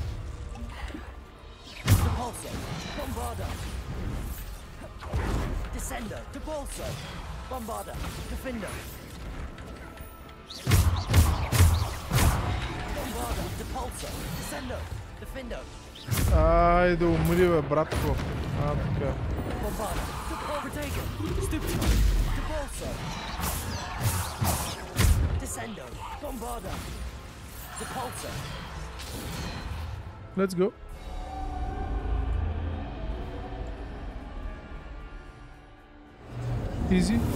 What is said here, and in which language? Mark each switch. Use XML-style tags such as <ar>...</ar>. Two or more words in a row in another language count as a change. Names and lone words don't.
<la>Depulso. Bombarda. Descendo. Depulso. Bombarda. Defendo. Bombarda. Depulso. Descendo. Defendo.</la> <bg>Айде, умри, бе, братко. Така.</bg> <la>Bombarda. Protego. Stupid. Depulso. Descendo. Bombarda. Depulso.</la> <en>Let's go. Easy.</en>